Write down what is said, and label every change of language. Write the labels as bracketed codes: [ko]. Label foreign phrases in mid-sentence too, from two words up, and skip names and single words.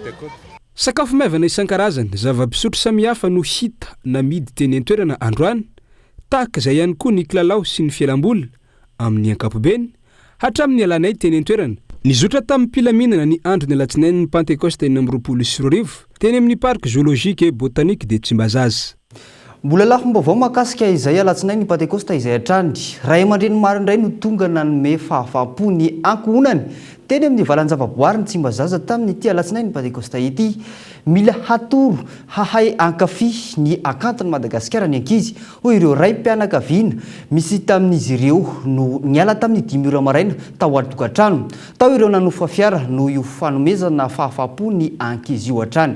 [mg] sakafo maivana isan-karazany zava-pisotro samihafa no hita na midy teny an-toerana androany tahaka izay ihany koa ny kilalao sy ny fialamboly amin'ny ankapobeny hatramin'ny alanay teny an-toerana nizotra tamin'ny mpilaminana ny andro ny alatsinainy ny Pentecoste 2024 teny amin'ny parc zoologique et botanique de Tsimbazaza. Mbola lafim-baovao mahakasika izay alatsinainy ny Pentecoste izay hatrany ray aman-dreny maro indray no tonga nanome fahafaham-po ny ankohonany teny amin'ny valan-javaboary ny Tsimbazaza tamin'ny ity alatsinainy ny Pentecoste ity. Mila hatoro hahay ankafy ny akantony Madagasikara ny ankizy hoy ireo ray mpianakaviana misy tamin'izy ireo no niala tamin'ny 5 ora maraina tao an-tokantrano tao ireo nanofa fiara no io fanomezana fahafaham-po ny ankizy io hatrany.